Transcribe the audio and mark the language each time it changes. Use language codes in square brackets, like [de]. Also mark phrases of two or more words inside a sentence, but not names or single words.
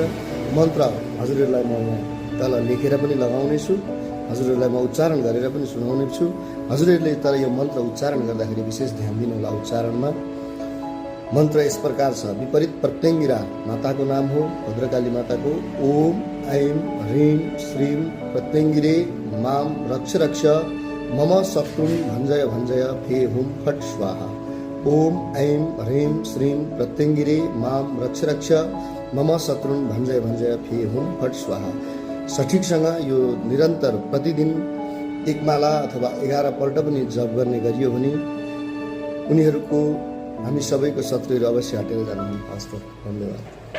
[ne] मन्त्र हजुरहरूलाई म तल लेखेर पनि लगाउनेछु, हजुरहरूलाई म उच्चारण गरेर पनि सुनाउनेछु। हजुरहरूले तर यो मन्त्र उच्चारण गर्दाखेरि विशेष ध्यान दिनुहोला उच्चारणमा। मन्त्र यस प्रकार छ। विपरीत प्रत्यङ्गिरा माताको नाम हो, भद्रकाली माताको। [sa] ओम ऐं ह्रीं श्रीं प्रत्यङ्गिरे मां रक्ष रक्ष मम शत्रुं भञ्जय भञ्जय फे हुं फट् स्वाहा। ओम ऐं ह्रीं श्रीं प्रत्यङ्गिरे मां रक्ष रक्ष मम शत्रुं भञ्जय भञ्जय फे हुं फट् स्वाहा। [ne] सठिकसँग यो निरन्तर प्रतिदिन एक माला अथवा 11 पल्ट पनि जप गर्ने गरियो भने उनीहरूको हामी सबैको शत्रुहरू अवश्य हटेर जानुहुन्। हस्त धन्यवाद।